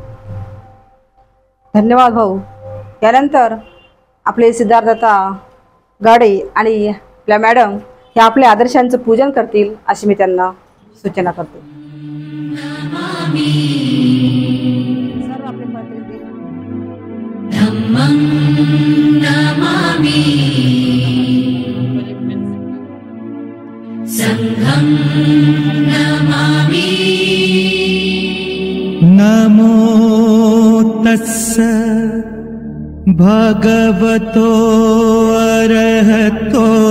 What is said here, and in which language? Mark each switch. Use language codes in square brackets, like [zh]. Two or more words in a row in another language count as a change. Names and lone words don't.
[mr] धन्यवाद भाऊ. यानंतर आपले सिद्धार्थता गाडे आणि आपल्या मॅडम हे आपल्या आदर्शांचं पूजन करतील अशी मी त्यांना सूचना करते. सर्व आपले [pi] धम्मं नमामि संघं नमामि नमो तस्स भगवतो अरहतो